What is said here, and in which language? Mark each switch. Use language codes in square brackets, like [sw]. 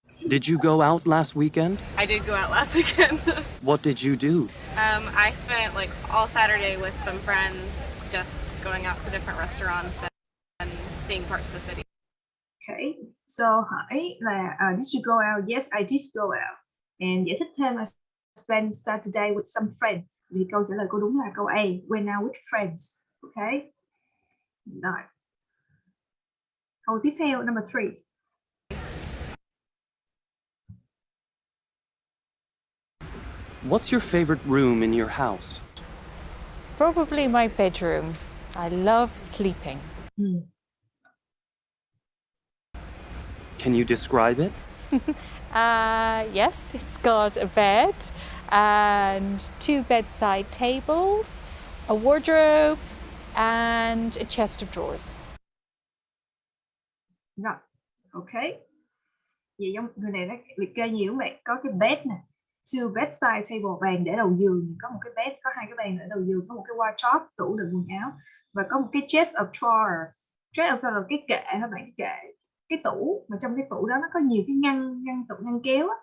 [en] Did you go out last weekend? I did go out last weekend. What did you do? I spent like all Saturday with some friends, just going out to different restaurants and seeing parts of the city. Okay, so [vi] hỏi là [en] did you go out? Yes, I did go out. And [vi] giải thích thêm là [en] spend Saturday with some friends. [vi] Thì câu trả lời cô đúng là câu A, [en] went out with friends. [vi] Okay. Rồi. Câu tiếp theo, number 3. [en] What's your favorite room in your house? Probably my bedroom. I love sleeping. Can you describe it? Yes, it's got a bed and 2 bedside tables, a wardrobe and a chest of drawers. [vi] Rồi, okay. Vậy giống người này nó liệt kê nhiều các bạn. Có cái bed nè, 2 bedside table, bàn để đầu giường, có một cái bed, có 2 cái bàn để đầu giường, có một cái wardrobe, tủ đựng quần áo, và có một cái chest of drawer. Chest of drawer là cái kệ các bạn, kệ, cái tủ, mà trong cái tủ đó nó có nhiều cái ngăn kéo á.